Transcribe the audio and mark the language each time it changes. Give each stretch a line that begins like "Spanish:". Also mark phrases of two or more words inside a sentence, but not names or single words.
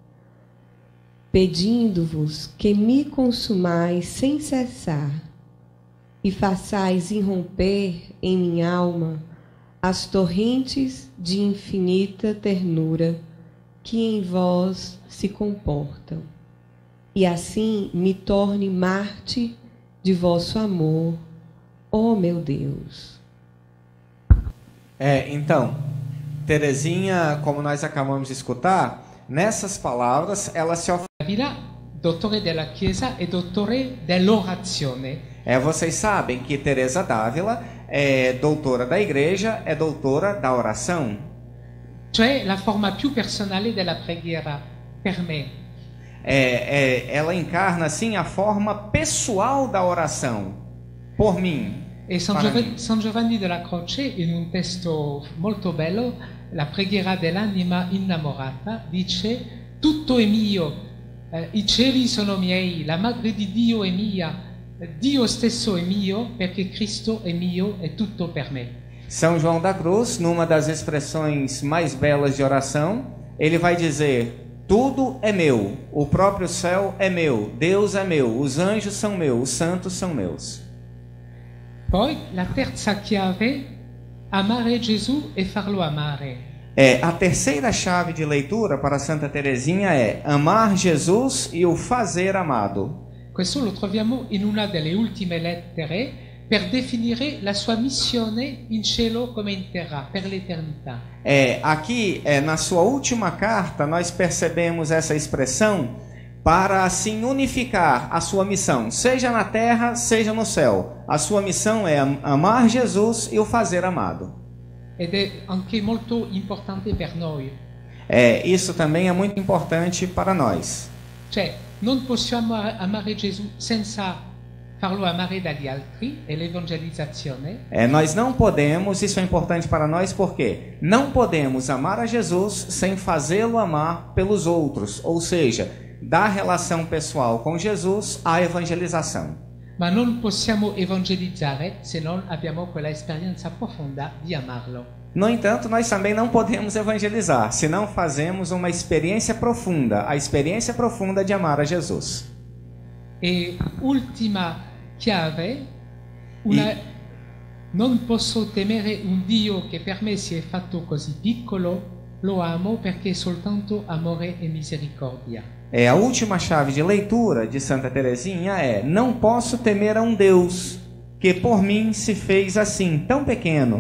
Portuguese: pedindo-vos que me consumais sem cessar e façais irromper em minha alma as torrentes de infinita ternura que em vós se comportam, e assim me torne mártir de vosso amor, ó meu Deus. Então, Teresinha, como nós acabamos de escutar, nessas palavras ela se oferece.
Italian: Davila, dottore della Chiesa e dottore dell'orazione.
Portuguese: Vocês sabem que Teresa d'Ávila é doutora da igreja, é doutora da oração.
Italian: Cioè la forma più personale della preghiera per me.
Portuguese: Ela encarna assim a forma pessoal da oração por mim.
Italian: E San Giovanni della Croce, in un testo molto bello, la preghiera dell'anima innamorata, dice: tutto è mio, i cieli sono miei, la madre di Dio è mia, Dio stesso è mio, perché Cristo è mio e tutto per me.
Portuguese: São João da Cruz, numa das expressões mais belas de oração, ele vai dizer: tudo é meu, o próprio céu é meu, Deus é meu, os anjos são meus, os santos são meus.
Italian: Poi la terza chiave, amare Gesù e farlo amare.
Portuguese: A terceira chave de leitura para Santa Teresinha é amar Jesus e o fazer amado.
Italian: Questo lo troviamo in una delle ultime lettere per definire la sua missione in cielo come in terra, per l'eternità.
Portuguese: Aqui, na sua última carta, nós percebemos essa expressão para assim unificar a sua missão, seja na terra, seja no céu. A sua missão é amar Jesus e o fazer amado.
Italian: Ed è anche molto importante per noi.
Portuguese: Isso também é muito importante para nós.
Italian: Cioè, non possiamo amare Gesù senza farlo amare dagli altri, e l'evangelizzazione.
Portuguese: Nós não podemos, isso é importante para nós, porque não podemos amar a Jesus sem fazê-lo amar pelos outros, ou seja, da relação pessoal com Jesus à evangelização.
Italian: Ma non possiamo evangelizzare se non abbiamo quella esperienza profonda di amarlo.
Portuguese: No entanto, nós também não podemos evangelizar se não fazemos uma experiência profunda, a experiência profunda de amar a Jesus.
Italian: E ultima chiave, non posso temere un Dio che per me si è fatto così piccolo, lo amo perché è soltanto amore e misericordia.
Portuguese: A última chave de leitura de Santa Teresinha não posso temer a um Deus que por mim se fez assim, tão pequeno.